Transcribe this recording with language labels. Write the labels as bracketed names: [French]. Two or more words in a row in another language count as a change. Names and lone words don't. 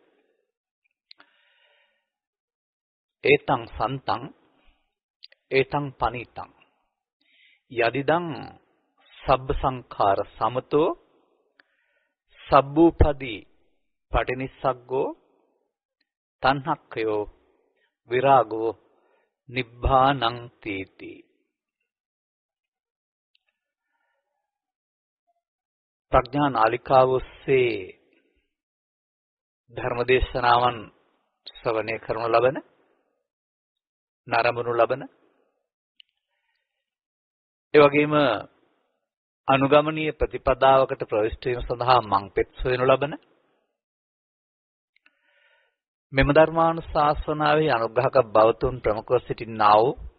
[Pali] ඒතං සන්තං ඒතං පනිතං යදිදං සබ්බ සංඛාර සමතෝ සබ්බූපදී පටිනිස්සග්ගෝ තණ්හක්ඛයෝ විරාගෝ නිබ්බානං තීති. [Sinhala] ප්‍රඥා නාලිකාව ඔස්සේ ධර්මදේශනාවන් ශ්‍රවණය කරනු ලබන නරඹනු ලබන ඒ වගේම අනුගමනීය ප්‍රතිපදාවකට ප්‍රවිෂ්ඨ වීම සඳහා මංපෙත් සොයනු ලබන මෙම ධර්මානුශාසනාවේ අනුග්‍රහක බවතුන් ප්‍රමුඛව සිටින්නා වූ